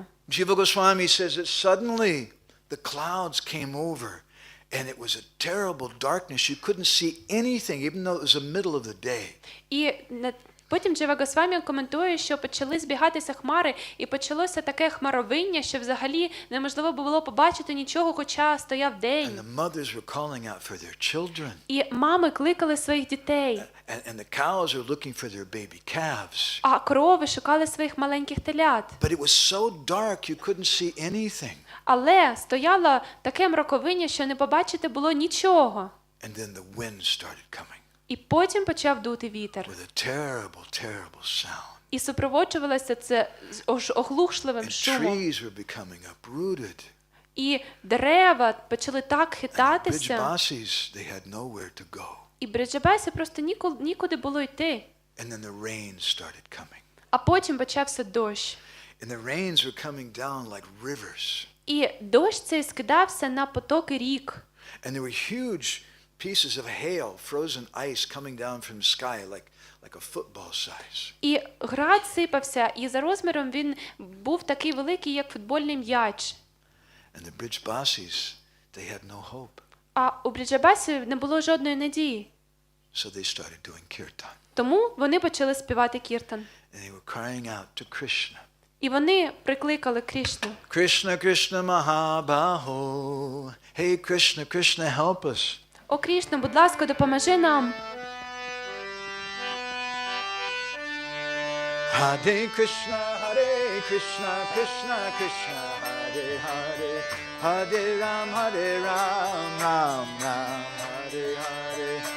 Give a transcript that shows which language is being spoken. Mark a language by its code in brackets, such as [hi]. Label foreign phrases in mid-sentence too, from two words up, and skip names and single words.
[en] Jiva Goswami says that suddenly the clouds came over and it was a terrible darkness. You couldn't see anything even though it was the middle of the day. [uk] І потім Джива Госвамі коментує, що почали збігатися хмари, і почалося таке хмаровиння, що взагалі неможливо було побачити нічого, хоча стояв [en] And [uk] день. [en] the mothers were calling out for their children. [uk] І мами кликали своїх дітей, [en] And the cows are looking for their baby calves. [uk] а корови шукали своїх маленьких телят. [en] But it was so dark you couldn't see anything. [uk] Але стояло таке мраковиння, що не побачити було нічого. [en] And then the wind started coming [uk] І потім почав дути вітер. [en] with a terrible, terrible sound. [uk] І супроводжувалося це з оглушливим [en] And [uk] шумом. [en] trees were becoming uprooted. [uk] І дерева почали так хитатися. [en] Brijbasis, they had nowhere to go. [uk] І Бриджабасі просто нікуди було йти. [en] And then the rain started coming. [uk] А потім почався дощ. [en] And the rains were coming down like rivers. [uk] І дощ цей скидався на потоки рік. [en] And there were huge pieces of hail, frozen ice coming down from the sky like a football size. [uk] І град сипався, і за розміром він був такий великий, як футбольний м'яч. [en] And the Brijbasis, they had no hope. [uk] А у Бриджабасі не було жодної надії. [en] So they started doing kirtan. [uk] Тому вони почали співати кіртан. [en] And they were crying out to Krishna. [uk] І вони прикликали Крішну. [en] Krishna, Krishna Mahabaho. Hey Krishna, Krishna, help us. [uk] О, Крішна, будь ласка, допоможи нам. [sa] Hare Krishna, Krishna Krishna, Hare Hare Ram, Ram Ram, Hare Hare.